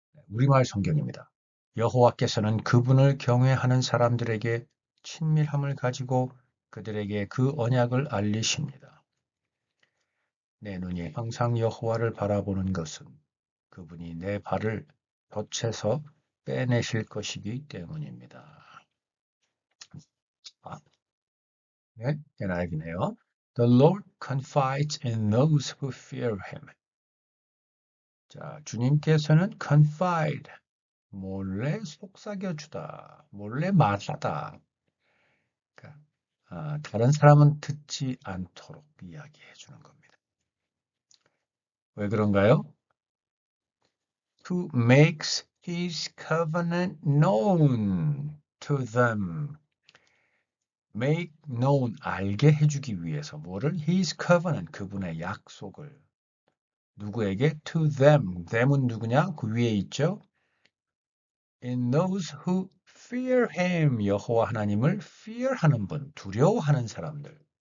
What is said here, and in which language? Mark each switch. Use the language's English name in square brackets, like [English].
[Korean] 우리말 성경입니다. 여호와께서는 그분을 경외하는 사람들에게 친밀함을 가지고 그들에게 그 언약을 알리십니다. 내 눈이 항상 여호와를 바라보는 것은 그분이 내 발을 덫에서 빼내실 것이기 때문입니다. 아, 네, 깨나기네요. [English] The Lord confides in those who fear him. [Korean] 자, 주님께서는 confide, 몰래 속삭여주다, 몰래 말하다. 그러니까, 다른 사람은 듣지 않도록 이야기해 주는 겁니다. 왜 그런가요? [English] Who makes his covenant known to them. make known, [Korean] 알게 해주기 위해서 뭐를? [English] his covenant, [Korean] 그분의 약속을. 누구에게? [English] to them. [Korean] them은 누구냐? 그 위에 있죠? [English] in those who fear him. [Korean] 여호와 하나님을 fear하는 분, 두려워하는 사람들.